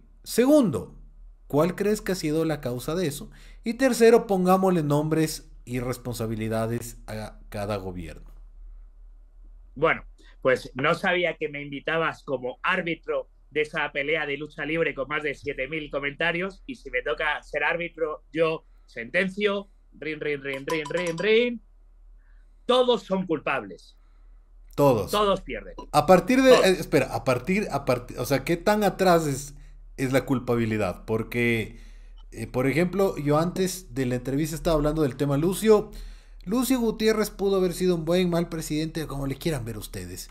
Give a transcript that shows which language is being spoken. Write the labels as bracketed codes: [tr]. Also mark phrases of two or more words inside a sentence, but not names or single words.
[es] Segundo, ¿cuál crees que ha sido la causa de eso? Y tercero, pongámosle nombres y responsabilidades a cada gobierno. Bueno, pues no sabía que me invitabas como árbitro de esa pelea de lucha libre con más de 7.000 comentarios y si me toca ser árbitro, yo sentencio, rin, rin, rin, rin, rin, rin, todos son culpables, Todos. todos pierden, A partir de, todos. espera, o sea, ¿qué tan atrás es la culpabilidad? Porque, por ejemplo, yo antes de la entrevista estaba hablando del tema Lucio. Lucio Gutiérrez pudo haber sido un buen, mal presidente, como le quieran ver ustedes.